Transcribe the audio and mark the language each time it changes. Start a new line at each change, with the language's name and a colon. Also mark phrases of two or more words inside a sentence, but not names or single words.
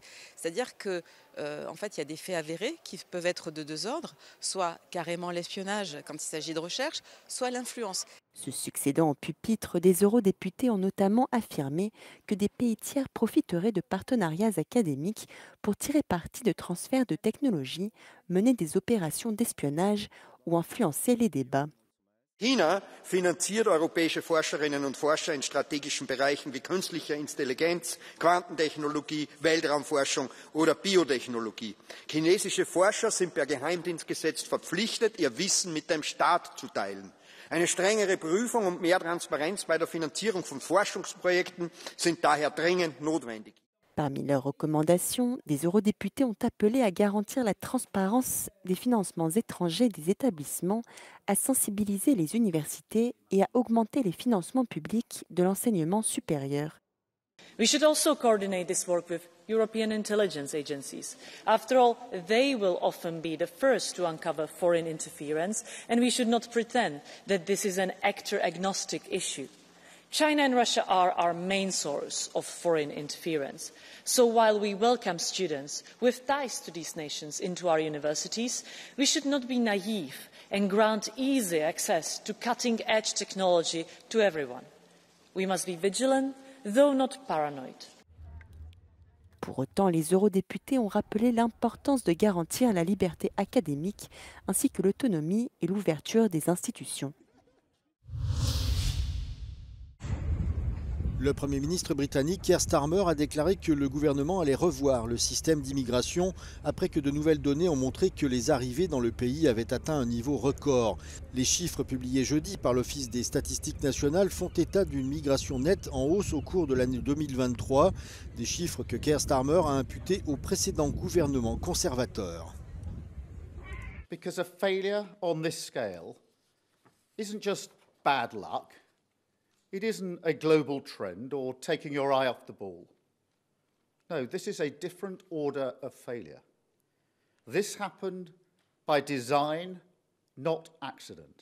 French: C'est-à-dire que, en fait, il y a des faits avérés qui peuvent être de deux ordres, soit carrément l'espionnage quand il s'agit de recherche, soit l'influence. Se succédant au pupitre, des eurodéputés ont notamment affirmé que des pays tiers profiteraient de partenariats académiques pour tirer parti de transferts de technologies, mener des opérations d'espionnage ou influencer les débats.
German: China finanziert europäische Forscherinnen und Forscher in strategischen Bereichen wie künstlicher Intelligenz, Quantentechnologie, Weltraumforschung oder Biotechnologie. Chinesische Forscher sind per Geheimdienstgesetz verpflichtet, ihr Wissen mit dem Staat zu teilen. Eine strengere Prüfung und mehr Transparenz bei der Finanzierung von Forschungsprojekten sind daher dringend notwendig.
French: Parmi leurs recommandations, des eurodéputés ont appelé à garantir la transparence des financements étrangers des établissements, à sensibiliser les universités et à augmenter les financements publics de l'enseignement supérieur.
English: We should also coordinate this work with European intelligence agencies. After all, they will often be the first to uncover foreign interference, and we should not pretend that this is an actor-agnostic issue. China and Russia are our main source of foreign interference. So while we welcome students with ties to these nations into our universities, we should not be naive and grant easy access to cutting-edge technology to everyone. We must be vigilant, though not paranoid.
French: Pour autant, les eurodéputés ont rappelé l'importance de garantir la liberté académique ainsi que l'autonomie et l'ouverture des institutions. Le Premier ministre britannique Keir Starmer a déclaré que le gouvernement allait revoir le système d'immigration après que de nouvelles données ont montré que les arrivées dans le pays avaient atteint un niveau record. Les chiffres publiés jeudi par l'Office des statistiques nationales font état d'une migration nette en hausse au cours de l'année 2023, des chiffres que Keir Starmer a imputés au précédent gouvernement conservateur.
English: Because a failure on this scale isn't just bad luck. It isn't a global trend or taking your eye off the ball. No, this is a different order of failure. This happened by design, not accident.